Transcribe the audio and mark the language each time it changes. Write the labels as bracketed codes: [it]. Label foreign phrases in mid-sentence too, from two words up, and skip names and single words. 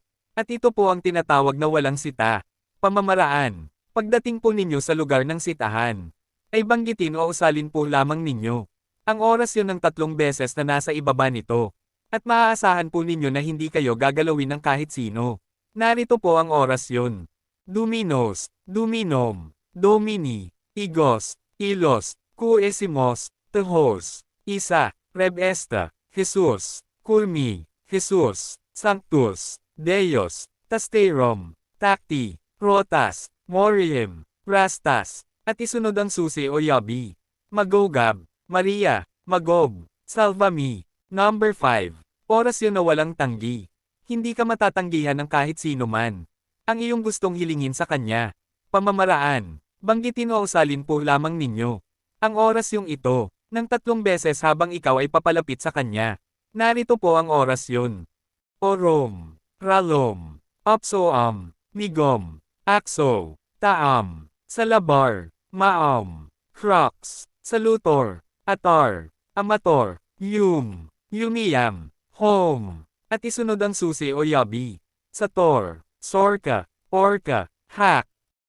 [tl] At ito po ang tinatawag na walang sita. Pamamaraan. Pagdating po ninyo sa lugar ng sitahan, ay banggitin o usalin po lamang ninyo ang orasyon ng 3 beses na nasa ibaba nito. At maaasahan po ninyo na hindi kayo gagalawin ng kahit sino. Narito po ang orasyon. [la] Dominos, Dominom, Domini, Igos, Ilos, Kuesimos, Tehos, Isa, Rebesta, Jesus, Kulmi, Jesus, Sanctus, Deos, Tasterom, Takti, Rotas, Morium, Rastas, [tl] at isunod ang susi o yabi. [la] Magogab, Maria, Magob, Salvami. [en] Number 5. [tl] Orasyon na walang tanggi. Hindi ka matatanggihan ng kahit sino man. Ang iyong gustong hilingin sa kanya. Pamamaraan. Banggitin o usalin po lamang ninyo ang orasyong ito, ng 3 beses habang ikaw ay papalapit sa kanya. Narito po ang orasyon. [la] Orom, Ralom, Opsoam, Migom, Akso, Taam, Salabar, Maam, Crux, Salutor, Atar, Amator, Yumiyam, [tl] Home, at isunod ang susi o yabi. [la] Sator, Sorka, Orka, Hak,